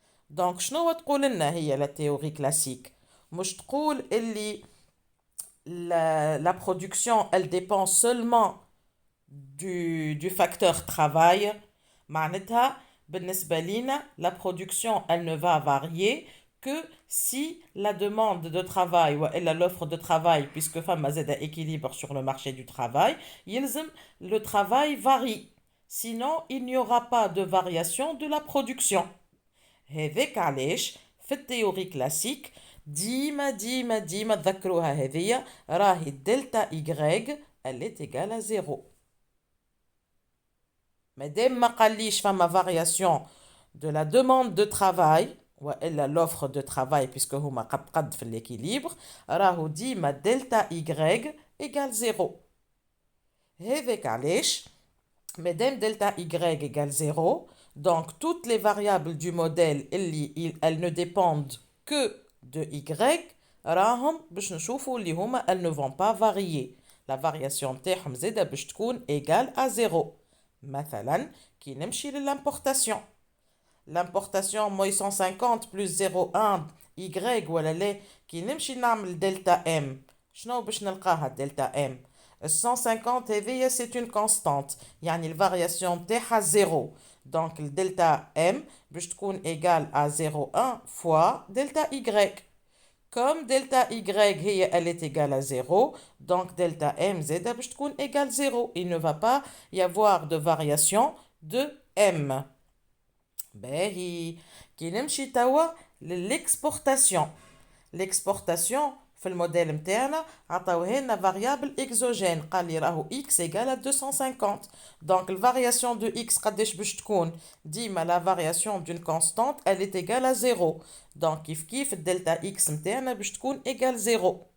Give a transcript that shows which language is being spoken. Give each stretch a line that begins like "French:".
Arabic: دونك شنو تقول لنا هي لا تيوري كلاسيك مش تقول اللي
French: la production elle dépend seulement du facteur travail
Arabic: معناتها بالنسبة لينا
French: la production elle ne va varier que si la demande de travail ou l'offre de travail puisque femme a équilibre sur le marché du travail le travail varie sinon il n'y aura pas de variation de la production.
Arabic: هذاك علاش في التيوري كلاسيك ديما تذكروها هذيا راهي دلتا
French: y elle est égale à 0.
Arabic: مادام ما قاليش فما
French: variation de la demande de travail
Arabic: وإلا
French: l'offre de travail puisque
Arabic: هما قد في
French: l'équilibre
Arabic: راهو ديما دلتا
French: y égale 0.
Arabic: هذاك علاش مادام دلتا
French: y égale 0 donc toutes les variables du modèle elles ne dépendent que de y
Arabic: راهم باش نشوفوا اللي هما
French: elles ne vont pas varier la variation
Arabic: تاعهم زاده باش تكون
French: égale à 0.
Arabic: مثلا كي نمشي للimportation
French: l'importation
Arabic: موي 150
French: plus 0,1 y
Arabic: ولا لا كي نمشي نعمل دلتا m شنو باش نلقاها دلتا m 150 هذيا
French: c'est une constante
Arabic: يعني الفارياسيون تاعها 0 donc الدلتا m باش تكون
French: égal à 0,1 fois delta y. Comme delta y هي elle est égale à 0 donc delta m
Arabic: زاده باش تكون
French: égale 0. Il ne va pas y avoir de variation de m.
Arabic: باهي كي نمشي توا للexportation.
French: L'exportation
Arabic: في الموديل متاعنا عطاوه لنا فاريابل اكزوجين قال لي راهو
French: x égale à 250 donc la variation de x
Arabic: قداش باش تكون ديما
French: la variation d'une constante elle est égale à 0 donc
Arabic: كيف الدلتا
French: x متاعنا
Arabic: باش تكون
French: égale 0